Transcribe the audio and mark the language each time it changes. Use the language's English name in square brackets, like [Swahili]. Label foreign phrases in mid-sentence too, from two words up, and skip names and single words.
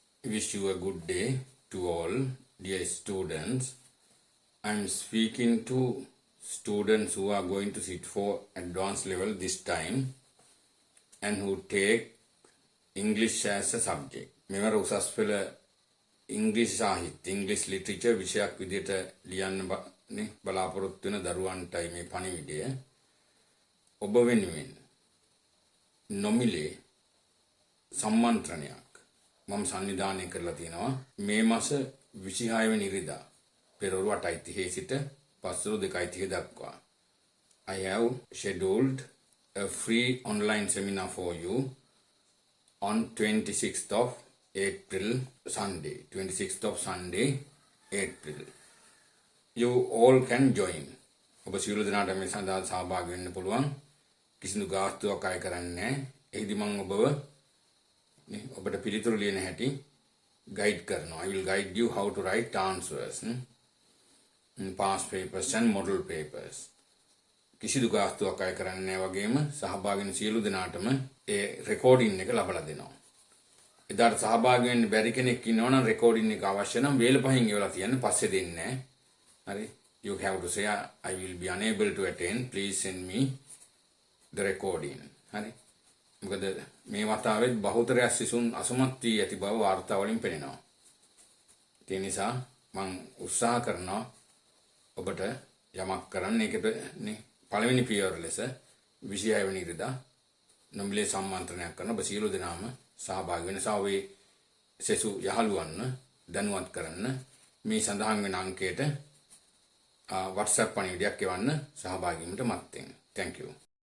[English] wish you a good day to all, dear students. I'm speaking to students who are going to sit for advanced level this time and who take English as a subject. [Sinhala] මෙවර උසස් පෙළ ඉංග්‍රීසි සාහිත්‍ය ඉංග්‍රීසි ලිටරේචර් විෂයක් විදිහට ලියන්න බලාපොරොත්තු වෙන දරුවන්ටයි මේ පණිවිඩය. ඔබ වෙනුවෙන් නොමිලේ සම්මන්ත්‍රණයක් මම සංවිධානය කරලා තියෙනවා මේ මාස 26 වෙනි ඉරිදා පෙරවරු 8:30 සිට පස්වරු 2:30 දක්වා. [English] I have scheduled a free online seminar for you on 26th of April, Sunday. 26th of Sunday, April. You all can join. [Sinhala] ඔබ සියලු දෙනාට මේ සඳහා සහභාගී වෙන්න පුළුවන්. කිසිදු ගාස්තුවක් අය කරන්නේ නැහැ. එහිදී මම ඔබට පිළිතුරු ලියන හැටි guide කරනවා. [English] I will guide you how to write answers. Past papers and model papers. [Sinhala] කිසිදු ගාස්තුවක් අය කරන්නේ නැහැ වගේම සහභාගී වෙන සියලු දෙනාටම ඒ රෙකෝඩින් එක ලබා දෙනවා. එදාට සහභාගී වෙන්න බැරි කෙනෙක් ඉන්නවනම් රෙකෝඩින් එක අවශ්‍ය නම් වේල පහින් එවලා තියන්න පස්සේ දෙන්නේ නැහැ. හරි? [English] You have to say I will be unable to attend. Please send me the recording. [Sinhala] හරි? මොකද මේ වතාවෙත් බහුතරයක් සිසුන් අසමත් වී ඇති බව වාර්තා වලින් පෙනෙනවා. ඒ නිසා මම උත්සාහ කරනවා ඔබට යමක් කරන්න. ඒකට නේ පළවෙනි පියවර ලෙස 26 වෙනි ඉරිදා නොමිලේ සම්මන්ත්‍රණයක් කරන ඔබ සියලු දෙනාම සහභාගී වෙන සාවේ සෙසු යහළුවන්ව දැනුවත් කරන්න මේ සඳහන් වෙන අංකයට WhatsApp පණිවිඩයක් එවන්න සහභාගී වීමට මත්තෙන්. [English] Thank you.